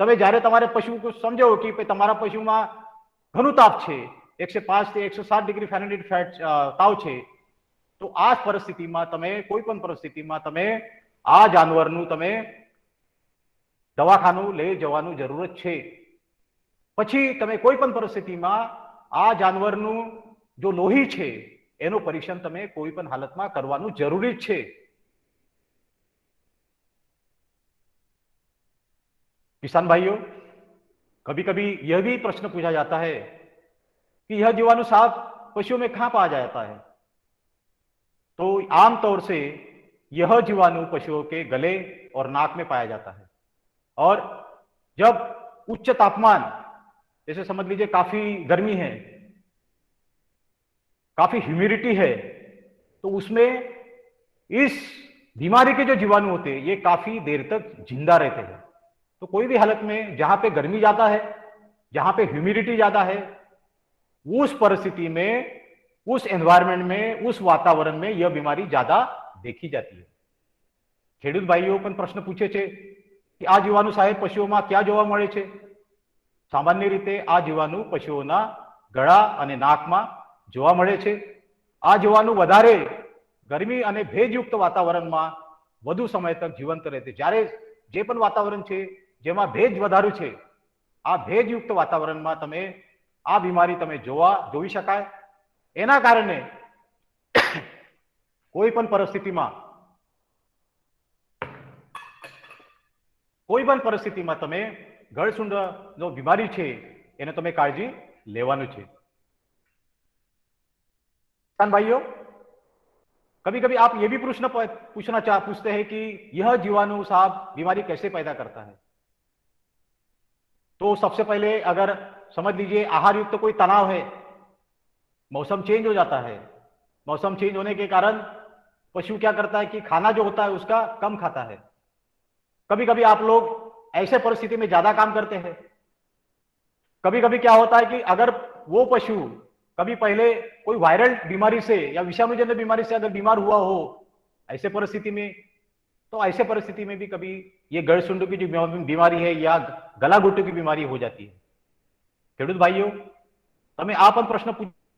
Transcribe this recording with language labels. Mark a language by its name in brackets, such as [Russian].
[Gujarati] તમે જ્યારે તમારે પશુ સમજો કે તમારા પશુમાં ઘણું તાપ છે, 105 થી 107 ડિગ્રી ફેરનહીટ તાવ છે, તો આ પરિસ્થિતિમાં તમે કોઈ પણ પરિસ્થિતિમાં તમે આ જાનવરનું તમે દવાખાનું લઈ જવાનું જરૂરત છે। પછી તમે કોઈ પણ પરિસ્થિતિમાં આ જાનવરનું जो लोही છે એનું પરીક્ષણ તમે કોઈ પણ હાલતમાં કરવાનું જરૂરી છે। [Hindi] किसान भाइयों, कभी कभी यह भी प्रश्न पूछा जाता है कि यह जीवाणु साफ पशुओं में कहां पाया जाता है? तो आमतौर से यह जीवाणु पशुओं के गले और नाक में पाया जाता है। और जब उच्च तापमान, जैसे समझ लीजिए काफी गर्मी है, काफी ह्यूमिडिटी है, तो उसमें इस बीमारी के जो जीवाणु होते हैं ये काफी देर तक जिंदा रहते हैं। तो कोई भी हालत में जहां पे गर्मी ज्यादा है, जहां पे ह्यूमिडिटी ज्यादा है, उस परिस्थिति में, उस एनवायरमेंट में, उस वातावरण में यह बीमारी ज्यादा देखी जाती है। [Gujarati] ખેડૂત ભાઈઓ પણ પ્રશ્ન પૂછે છે કે આ જીવાણુ સાહેબ પશુઓમાં ક્યાં જોવા મળે છે? સામાન્ય રીતે આ જીવાણુ પશુઓના ગળા અને નાકમાં જોવા મળે છે। આ જીવાણુ વધારે ગરમી અને ભેજયુક્ત વાતાવરણમાં વધુ સમય તક જીવંત રહે છે। જ્યારે જે પણ વાતાવરણ છે જેમાં ભેજ વધારે છે, આ ભેજયુક્ત વાતાવરણમાં તમે આ બીમારી તમે જોઈ શકાય। એના કારણે કોઈ પણ પરિસ્થિતિમાં તમે ગળસુંડ [Hindi] जो बीमारी [Gujarati] છે એને તમે કાળજી લેવાનું છે। [Hindi] किसान भाइयों, कभी कभी आप ये भी पूछते हैं कि यह जीवाणु साहब बीमारी कैसे पैदा करता है? तो सबसे पहले अगर समझ लीजिए आहार युक्त कोई तनाव है, मौसम चेंज हो जाता है, मौसम चेंज होने के कारण पशु क्या करता है कि खाना जो होता है उसका कम खाता है। कभी कभी आप लोग ऐसे परिस्थिति में ज्यादा काम करते हैं। कभी कभी क्या होता है कि अगर वो पशु कभी पहले कोई वायरल बीमारी से या विषाणुजन्य बीमारी से अगर बीमार हुआ हो, ऐसे परिस्थिति में, तो ऐसे परिस्थिति में भी कभी ये गड़सुंड की जो बीमारी है या गला घोटू की बीमारी हो जाती है। खेडूत भाइयों, [Gujarati] તમે આ પણ પ્રશ્ન પૂછ